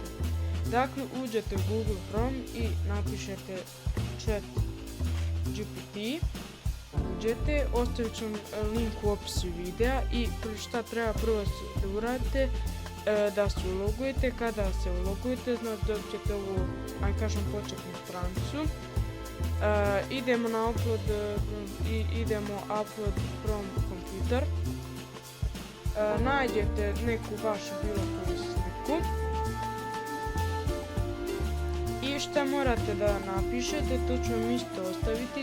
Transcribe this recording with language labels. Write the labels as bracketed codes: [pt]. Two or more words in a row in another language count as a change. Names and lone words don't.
[bs] Dakle, uđete u Google Chrome i napišete ChatGPT. Uđete, ostavit ću link u opisu videa i šta treba prvo da uradite, da se ulogujete. Kada se ulogujete, znači dobit ćete ovu, ajde kažem, početnu stranicu. Idemo na [en] upload from computer. [bs] Nađete neku vašu bilo koju sliku i šta morate da napišete, to ću vam isto ostaviti.